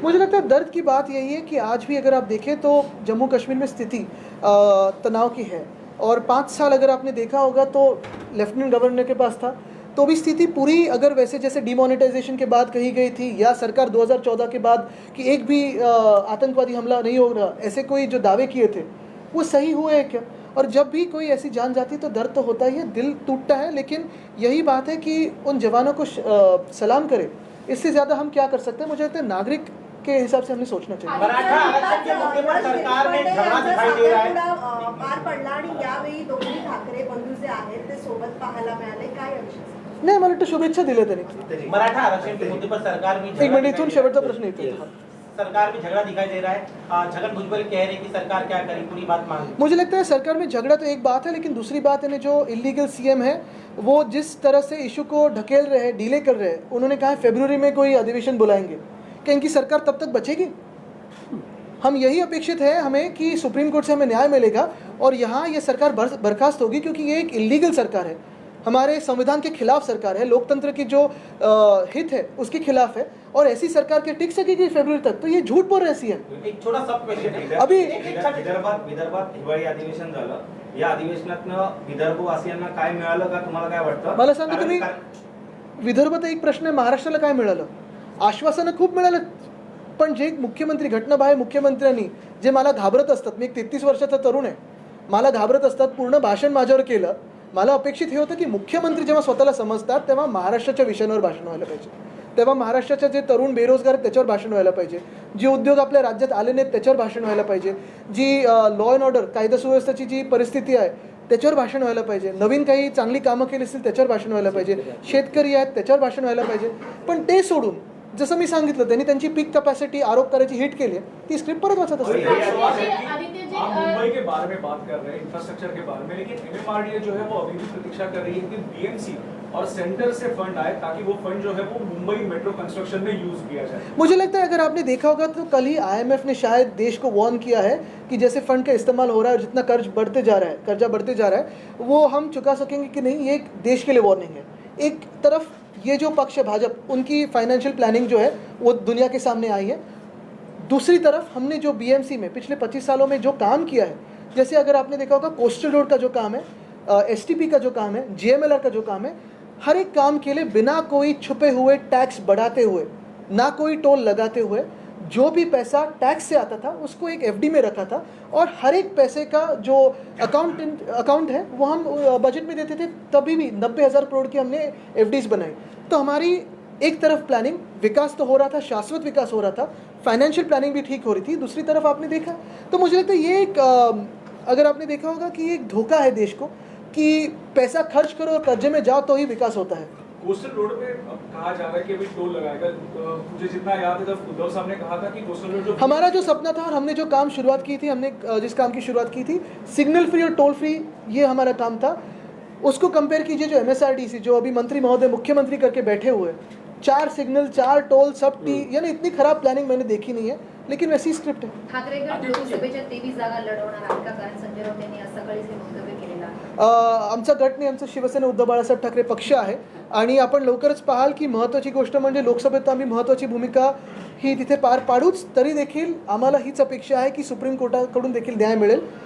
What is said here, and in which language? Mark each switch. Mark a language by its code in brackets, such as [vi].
[hi] मुझे लगता है दर्द की बात यही है कि आज भी अगर आप देखें तो जम्मू कश्मीर में स्थिति तनाव की है और 5 साल अगर आपने देखा होगा तो लेफ्टिनेंट गवर्नर के पास था तो भी स्थिति पूरी अगर वैसे जैसे डिमोनेटाइजेशन के बाद कही गई थी या सरकार 2014 के बाद कि एक भी आतंकवादी हमला नहीं हो रहा, ऐसे कोई जो दावे किए थे वो सही हुए हैं क्या? और जब भी कोई ऐसी जान जाती तो दर्द तो होता ही है, दिल टूटता है, लेकिन यही बात है कि उन जवानों को सलाम करें. इससे ज़्यादा हम क्या कर सकते हैं? मुझे लगता है नागरिक के हिसाब से हमने सोचना चाहिए. मराठा आरक्षण के मुद्दे पर सरकार में झगड़ा दिखाई दे रहा है. [mr] पार पडला आणि यावेळी दोन्ही ठाकरे बंधू जे आहेत ते सोबत पाहायला मिळाले. काय विषय? नाही, मला वाटतं शुभेच्छा दिल्या त्यांनी. [hi] मराठा आरक्षण के मुद्दे पर सरकार में [mr] एक मिनिट, इथून शेवटचा प्रश्न येतो. [hi] सरकार में झगड़ा दिखाई दे रहा है. छगन भुजबल कह रहे हैं कि सरकार क्या करे, पूरी बात मान ली. मुझे लगता है सरकार में झगड़ा तो एक बात है, लेकिन दूसरी बात है जो इलीगल सीएम है वो जिस तरह से इशू को ढकेल रहे हैं, डिले कर रहे हैं. उन्होंने कहा फरवरी में कोई अधिवेशन बुलाएंगे. क्या इनकी सरकार तब तक बचेगी? हम यही अपेक्षित है हमें कि सुप्रीम कोर्ट से हमें न्याय मिलेगा और यहाँ ये सरकार बर्खास्त होगी, क्योंकि ये एक इलीगल सरकार है, हमारे संविधान के खिलाफ सरकार है, लोकतंत्र की जो हित है उसके खिलाफ है. और ऐसी सरकार के टिक सकेगी फरवरी तक? तो ये झूठ बोल रहे सीएम. एक छोटा सब क्वेश्चन अभी [mr] विदर्भात हिवाळी अधिवेशन झालं. या अधिवेशनातनं विदर्भवासियांना काय मिळालं का, तुम्हाला काय वाटतं? मला सांगा तुम्ही, विदर्भात एक प्रश्न आहे, महाराष्ट्राला काय मिळालं? आश्वासनं खूप मिळालं, पण जे मुख्यमंत्री घटनाबाह्य मुख्यमंत्र्यांनी जे मला घाबरत असतात, मी एक 33 वर्षाचा तरुण आहे, मला घाबरत असतात, पूर्ण भाषण माझ्यावर केलं. मला अपेक्षित हे होतं की मुख्यमंत्री जेव्हा स्वतःला समजतात तेव्हा महाराष्ट्राच्या विषयांवर भाषण व्हायला पाहिजे, तेव्हा महाराष्ट्राच्या जे तरुण बेरोजगार आहेत त्याच्यावर भाषण व्हायला पाहिजे, जे उद्योग आपल्या राज्यात आले नाहीत त्याच्यावर भाषण व्हायला पाहिजे, जी लॉ अँड ऑर्डर कायदा सुव्यवस्थेची जी परिस्थिती आहे त्याच्यावर भाषण व्हायला पाहिजे, नवीन काही चांगली कामं केली असतील त्याच्यावर भाषण व्हायला पाहिजे, शेतकरी आहेत त्याच्यावर भाषण व्हायला पाहिजे. पण ते सोडून जसं मी सांगितलं त्यांनी त्यांची पीक कॅपॅसिटी आरोप करायची हिट केली आहे, ती स्क्रिप्ट परत वाचत असते. [hi] आप मुंबई के बारे में बात कर रहे हैं, इंफ्रास्ट्रक्चर के बारे में, लेकिन एमएमआरडीए जो है वो अभी भी प्रतीक्षा कर रही है कि बीएमसी और सेंटर से फंड आए ताकि वो फंड जो है वो मुंबई मेट्रो कंस्ट्रक्शन में यूज किया जाए. मुझे लगता है अगर आपने देखा होगा तो कल ही IMF ने शायद देश को वार्न किया है कि जैसे फंड का इस्तेमाल हो रहा है और जितना कर्जा बढ़ते जा रहा है वो हम चुका सकेंगे कि नहीं, ये एक देश के लिए वार्निंग है. एक तरफ ये जो पक्ष है भाजपा, उनकी फाइनेंशियल प्लानिंग जो है वो दुनिया के सामने आई है. दूसरी तरफ हमने जो BMC में पिछले 25 सालों में जो काम किया है, जैसे अगर आपने देखा होगा कोस्टल रोड का जो काम है, STP का जो काम है, GMLR का जो काम है, हर एक काम के लिए बिना कोई छुपे हुए टैक्स बढ़ाते हुए, ना कोई टोल लगाते हुए, जो भी पैसा टैक्स से आता था उसको एक FD में रखा था और हर एक पैसे का जो अकाउंट है वो हम बजट में देते थे. तभी भी 90,000 करोड़ की हमने FDs बनाई. तो हमारी एक तरफ प्लानिंग, विकास तो हो रहा था, शाश्वत विकास हो रहा था, फाइनेंशियल प्लानिंग भी ठीक हो रही थी. दूसरी तरफ आपने देखा तो मुझे लगता है ये एक अगर आपने देखा होगा कि ये एक धोखा है देश को कि पैसा खर्च करो और कर्जे में जाओ तो ही विकास होता है. कोस्टल रोड पे कहा जा रहा है कि अभी टोल लगाएगा. मुझे जितना याद है जब उद्धव साहब ने कहा था कि कोस्टल रोड जो हमारा जो सपना था और हमने जो काम शुरुआत की थी, हमने जिस काम की शुरुआत की थी, सिग्नल फ्री और टोल फ्री, ये हमारा काम था. उसको कंपेयर कीजिए जो MSRDC जो अभी मंत्री महोदय मुख्यमंत्री करके बैठे हुए, 4 सिग्नल 4 टोल सब यानी इतनी खराब प्लानिंग मैंने देखी नहीं है, लेकिन वैसी स्क्रिप्ट है. [mr] ठाकरे गट लोकसभेच्या 23 जागा लढवणार आहेत का? कारण संजय राऊत यांनी आज सकाळीच हे वक्तव्य केलेलं आहे. आमचा गट नाही, आमचं शिवसेना उद्धव बाळासाहेब ठाकरे पक्ष आहे आणि आपण लवकरच पाहाल की महत्त्वाची गोष्ट म्हणजे लोकसभेत आम्ही महत्त्वाची भूमिका ही तिथे पार पाडूच. तरी देखील आम्हाला हीच अपेक्षा आहे की सुप्रीम कोर्टाकडून देखील न्याय मिळेल.